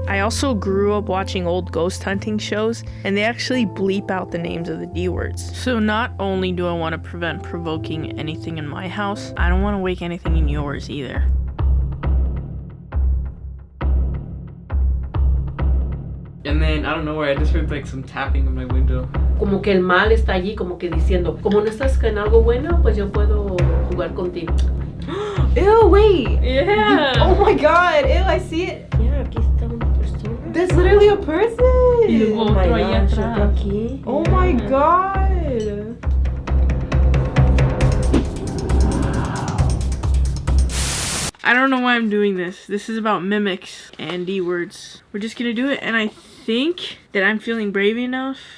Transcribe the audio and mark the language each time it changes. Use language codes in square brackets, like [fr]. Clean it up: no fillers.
[en] I also grew up watching old ghost hunting shows and they actually bleep out the names of the D-words. So not only do I want to prevent provoking anything in my house, I don't want to wake anything in yours either. And then, I don't know where, I just heard like some tapping on my window. [es] Como que el mal está allí, como que diciendo, como no estás en algo bueno, pues yo puedo jugar contigo. [en] Ew, wait! Yeah! Oh my god, ew, I see it. [es] Mira, aquí está una persona. [en] That's literally a person! [es] Y luego [en] Oh my [es] otro ahí [en] gosh, [es] atrás. otro aquí. [en] Oh my god! I don't know why I'm doing this. This is about mimics and D-words. We're just gonna do it, and I think that I'm feeling brave enough.